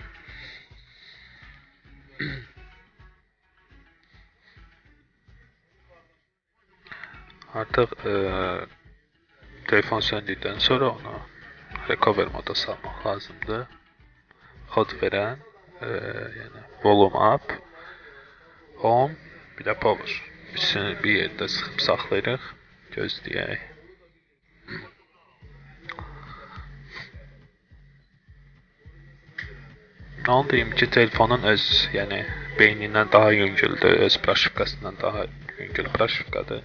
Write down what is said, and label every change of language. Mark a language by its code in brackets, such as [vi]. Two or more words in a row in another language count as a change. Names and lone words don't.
[az] Artıq telefon söndükdən sonra onu recover moda salmaq lazımdır. Kod verən, yəni [en] volume up, [az] home, bir də power. Üçünü bir yerdə sıxıb saxlayırıq. Gözləyək. Onu deyim ki, telefonun öz, yəni beynindən daha yüngüldür, öz proşifkasından daha yüngül proşifkadır.